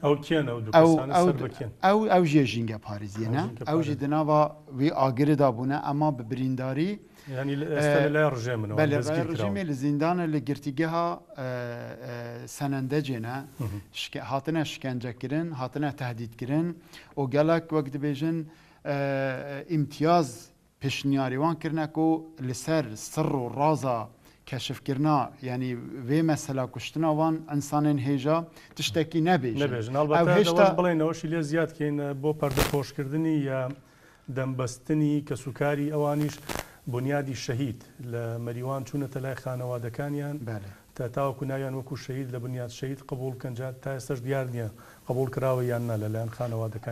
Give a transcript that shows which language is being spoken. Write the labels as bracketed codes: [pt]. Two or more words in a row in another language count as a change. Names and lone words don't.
[ku] ew jî jînge Parîzî ne ew jî di nava wî agirê da bûne ama bi birîndarî rejimê li zîndanê li girtîgeha senendecê ne hatine şikencekirin hatine tehdîdkirin û gelek wek dibêjin امتیاز پشنیاریوان کرنه کو لسر سر و رازا کشفکرنا یعنی وی مثلا کشتنا وان انسانین هیجا تشتکی نبیجن [ckb] البته دواش بڵێنەوەشی لێ زیاد کەین بۆ پەردەپۆشکردنی یا دەمبەستنی کەسوکاری ئەوانیش بنیادی شەهید لە مەریوان چوونەتە لای خانەوادەکانیان تا تاوەکو ناویان وەکو شەهید لە بنیاد شەهید قبول کەنجات تا ئێستش دیار نییە قبول کراوە یان نا لەلایەن خانەوادەکان